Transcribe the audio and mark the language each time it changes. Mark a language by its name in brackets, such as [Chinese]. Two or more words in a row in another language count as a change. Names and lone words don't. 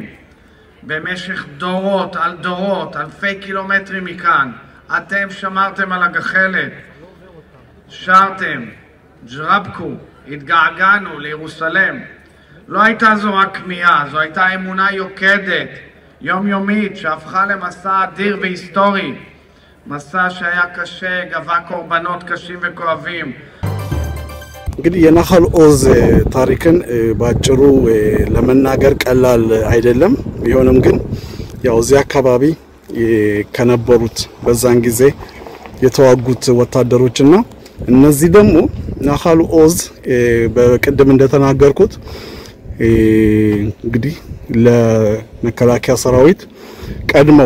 [Hebrew] במשך דורות על דורות, אלפי קילומטרים מכאן, אתם שמרתם על הגחלת, שרתם, ג'רבקו, התגעגענו לירוסלם. לא הייתה זו רק כמיהה, זו הייתה אמונה יוקדת, יומיומית, שהפכה למסע אדיר והיסטורי. מסע שהיה קשה, גבה קורבנות קשים וכואבים. [Amharic] እንግዲህ የናኸል ኦዝ ታሪክን ባጭሩ ለመናገር ቀላል አይደለም። ቢሆንም ግን ያው እዚህ አካባቢ ከነበሩት በዛን ጊዜ የተዋጉት ወታደሮችና እነዚህ ደግሞ ናኸል ኦዝ በቅድም እንደተናገርኩት እንግዲህ ለመከላከያ ሰራዊት ቀድመው